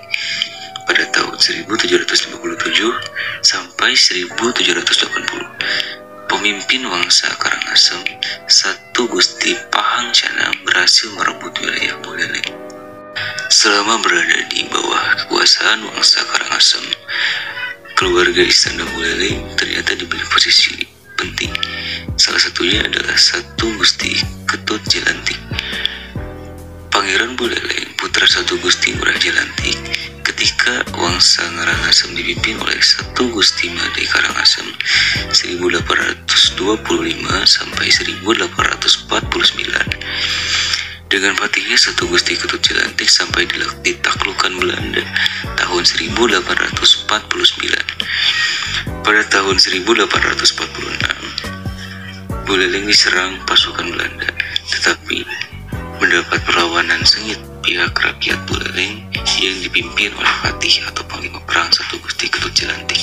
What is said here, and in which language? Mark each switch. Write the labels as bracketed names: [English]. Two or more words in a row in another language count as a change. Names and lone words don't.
[Indonesian] Pada tahun 1757 sampai 1780, pemimpin Wangsa Karangasem, satu Gusti Pahang Canang berhasil merebut wilayah Buleleng. Selama berada di bawah kekuasaan Wangsa Karangasem, keluarga Istana Buleleng ternyata diberi posisi penting. Salah satunya adalah satu Gusti Ketut Jelantik. Pangeran Buleleng, putra satu Gusti Ngurah Jelantik, ketika Wangsa Karangasem dipimpin oleh satu Gusti Made Karangasem 1825 sampai 1849. Dengan patihnya satu Gusti Ketut Jelantik sampai ditaklukkan Belanda tahun 1849. Pada tahun 1846, Buleleng diserang pasukan Belanda, tetapi mendapat perlawanan sengit pihak rakyat Buleleng yang dipimpin oleh Patih atau Panglima Perang satu Gusti Ketut Jelantik.